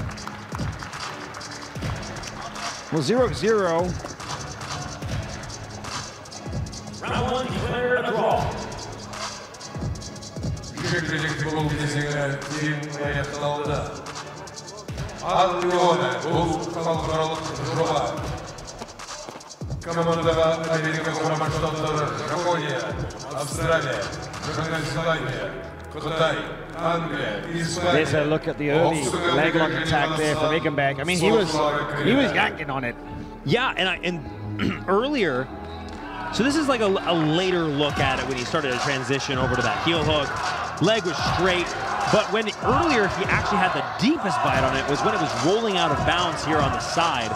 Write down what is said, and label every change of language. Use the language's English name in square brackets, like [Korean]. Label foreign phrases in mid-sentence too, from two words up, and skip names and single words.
[English] Well, 0-0. Round one declared a draw. [Kazakh] Командаға Америка Құрама Штаттары, Жапония, Австралия, Жаңа Зеландия, Қытай, Англия, Испания. [English] There's a look at the early leg lock attack there from Igenbeck. I mean, he was yanking on it. Yeah, and earlier, so this is like a later look at it when he started to transition over to that heel hook. Leg was straight, but when earlier he actually had the deepest bite on it was when it was rolling out of bounds here on the side.